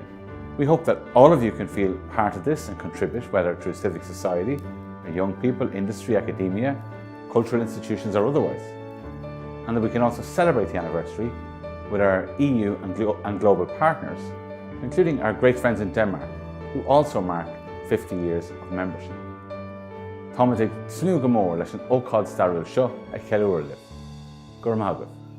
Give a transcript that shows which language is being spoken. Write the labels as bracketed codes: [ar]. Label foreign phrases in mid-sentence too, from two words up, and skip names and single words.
[en] We hope that all of you can feel part of this and contribute, whether through civic society, or young people, industry, academia, cultural institutions or otherwise. And that we can also celebrate the anniversary with our EU and global partners, including our great friends in Denmark, who also mark 50 years of membership. [ga] Táimid ag slú go mór leis an ócáid stairiúil seo a cheiliúir libh. Gur maith agaibh.